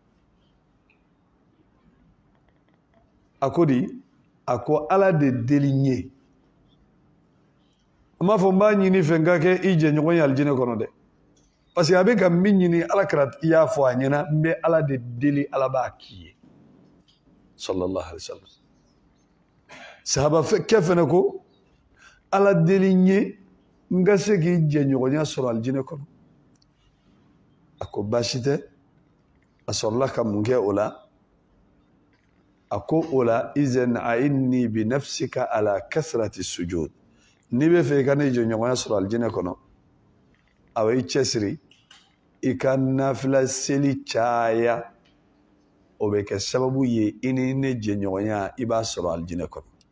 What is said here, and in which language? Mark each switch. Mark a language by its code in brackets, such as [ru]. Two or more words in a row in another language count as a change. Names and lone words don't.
[bm] a ko a ko ala de deli n ye a m'a fɔ n b'a ɲini fɛ n ka kɛ i jɛɲɔgɔn ye alijinɛ kɔnɔ dɛ [fr] parce que [bm] a bɛ ka min ɲini alakira i y'a fɔ a ɲɛna n bɛ ala de deli ala b'a k'i ye [ar] صلى الله عليه وسلم [bm] sahaba kɛ fɛnɛ ko ala deli n ye n ka se k'i jɛɲɔgɔnya sɔrɔ alijinɛ kɔnɔ a ko baasi tɛ a sɔrɔla ka mun kɛ o la a ko o la [ar] إذن أعني ب نفسك على كثرة سجود [bm] n'i bɛ fɛ i ka ne jɛɲɔgɔnya sɔrɔ alijinɛ kɔnɔ a bɛ i cɛsiri i ka nafila seli caya o bɛ kɛ sababu ye i ni ne jɛɲɔgɔnya i b'a sɔrɔ alijinɛ kɔnɔ